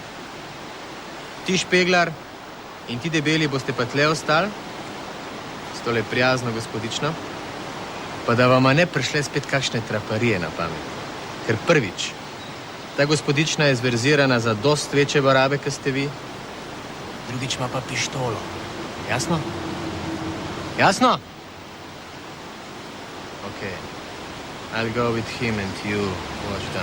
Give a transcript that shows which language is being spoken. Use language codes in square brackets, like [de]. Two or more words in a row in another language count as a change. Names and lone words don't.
[sl] Ti špeglar in ti debeli boste pa tle ostali, s tole prijazno gospodično, pa da vama ne prišle spet kakšne traparije na pamet. Ker prvič, ta gospodična je zverzirana za dost večje barabe, kot ste vi, drugič ima pa pištolo. Jasno? Jasno? [en] Okay. I'll go with him and you watch them.